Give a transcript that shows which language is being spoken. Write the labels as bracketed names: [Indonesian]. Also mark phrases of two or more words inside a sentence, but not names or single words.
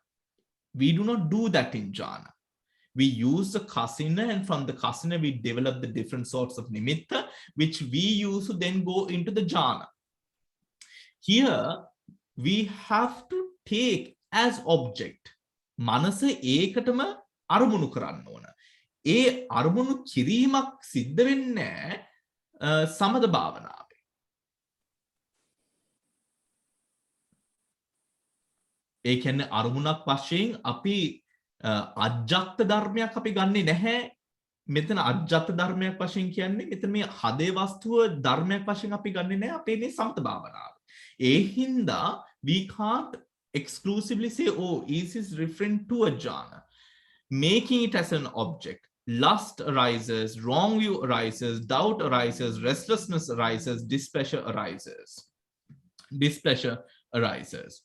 [English] We do not do that in jhana. We use the kasina, and from the kasina we develop the different sorts of nimitta, which we use to then go into the jhana. Here, we have to take as object. [Sinhala] මනස එකටම අරමුණු කරන්න ඕන. ඒ අරමුණු කිරීමක් සිද්ධ වෙන්නේ සමථ භාවනාවේ. ඒ කියන්නේ අරමුණක් වශයෙන් අපි අජ්ජත් ධර්මයක් අපි ගන්නෙ නැහැ. මෙතන අජ්ජත් ධර්මයක් වශයෙන් කියන්නේ මෙතන මේ හදේ වස්තුව ධර්මයක් වශයෙන් අපි ගන්නෙ නැහැ. අපේ මේ සමත භාවනාව. ඒ හින්දා [English] we can't exclusively say, oh, is this referring to a jhana, making it as an object. Lust arises, wrong view arises, doubt arises, restlessness arises, displeasure arises. Displeasure arises.